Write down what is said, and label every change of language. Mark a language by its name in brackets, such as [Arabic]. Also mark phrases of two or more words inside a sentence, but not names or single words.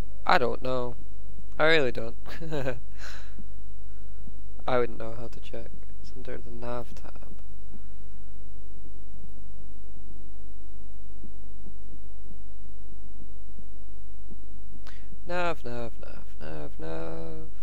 [English] I don't know. I really don't. I wouldn't know how to check. It's under the nav tab. Nav, nav, nav, nav, nav.